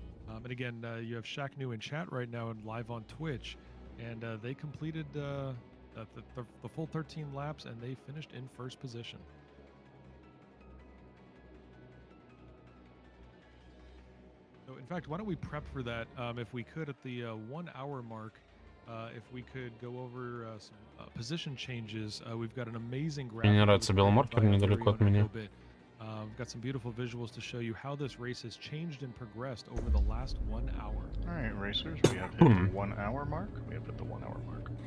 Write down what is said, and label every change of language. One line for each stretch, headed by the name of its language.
English: And again, you have Shaq New in chat right now and live on Twitch, and they completed the full 13 laps, and they finished in first position. So, in fact, why don't we prep for that? If we could, at the 1 hour mark, if we could go over some position changes, we've got an amazing graphic.
Russian: Мне нравится беломаркер недалеко от меня.
English: We've got some beautiful visuals to show you how this race has changed and progressed over the last 1 hour. All right, racers, we have hit the 1 hour mark. We have hit the 1 hour mark.